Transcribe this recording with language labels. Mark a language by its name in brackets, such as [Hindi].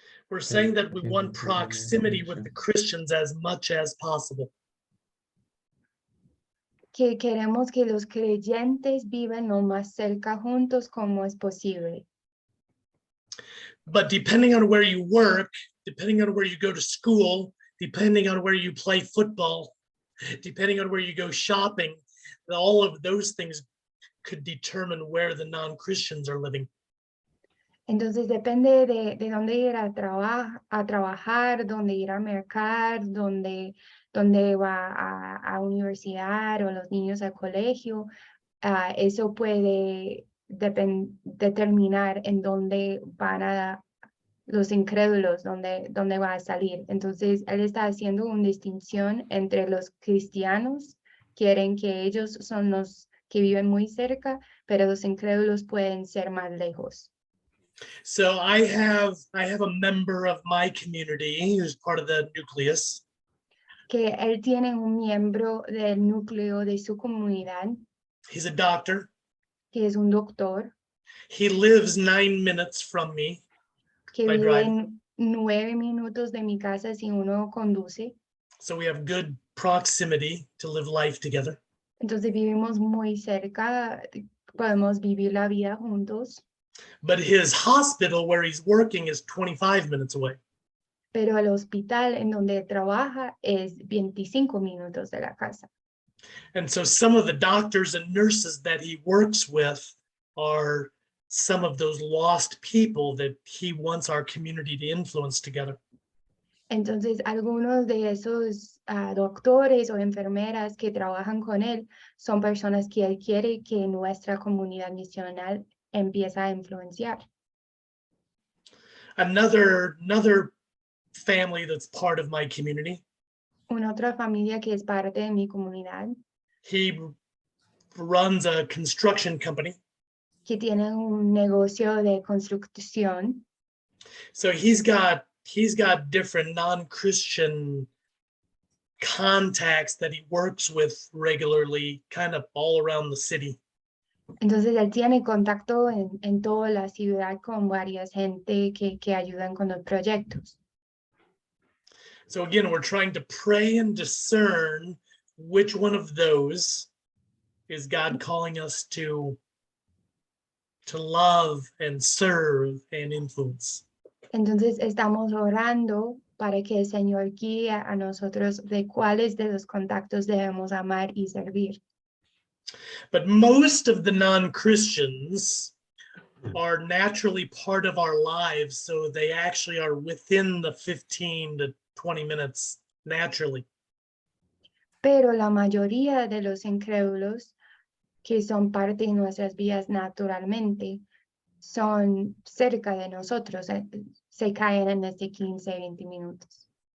[English] we're saying that we want proximity with the Christians as much as possible. [Spanish] Que queremos que los creyentes vivan lo más cerca juntos como es posible. [English] But depending on where you work, depending on where you go to school, depending on where you play football, depending on where you go shopping, all of those things could determine where the non-Christians are living. [Spanish] Entonces depende de dónde ir a trabajar, dónde ir a mercar, dónde va a universidad o los niños al colegio. eso puede determinar en dónde van a los incrédulos, dónde va a salir. Entonces, él está haciendo una distinción entre los cristianos, quieren que ellos son los que viven muy cerca, pero los incrédulos pueden ser más lejos. [English] So I have a member of my community who's part of the nucleus. [Spanish] Que él tiene un miembro del núcleo de su comunidad, [English] He's a doctor. [Spanish] que es un doctor, [English] He lives 9 minutes from me. [Spanish] que [English] By [Spanish] vive [English] driving. [Spanish] en 9 minutos de mi casa si uno conduce. [English] So we have good proximity to live life together. [Spanish] Entonces vivimos muy cerca, podemos vivir la vida juntos, [English] But his hospital where he's working is 25 minutes away. [Spanish] pero el hospital en donde trabaja es 25 minutos de la casa. [English] And so some of the doctors and nurses that he works with are some of those lost people that he wants our community to influence together. [Spanish] Entonces, algunos de esos doctores o enfermeras que trabajan con él son personas que él quiere que nuestra comunidad misional empiece a influenciar. [English] Another family that's part of my community, [Spanish] Una otra familia que es parte de mi comunidad, [English] he runs a construction company. [Spanish] que tiene un negocio de construcción. [English] So he's got different non-Christian contacts that he works with regularly, kind of all around the city. [Spanish] Entonces, él tiene contacto en toda la ciudad con varias gente que ayudan con los proyectos. [English] So again, we're trying to pray and discern which one of those is God calling us to love and serve and influence. [Spanish] Entonces, estamos orando para que el Señor guíe a nosotros de cuáles de los contactos debemos amar y servir. [English] But most of the non-Christians are naturally part of our lives, so they actually are within the 15 to 20 minutes naturally. [Spanish] Pero la mayoría de los incrédulos que son parte de nuestras vidas naturalmente son cerca de nosotros, se caen en este 15-20 minutos.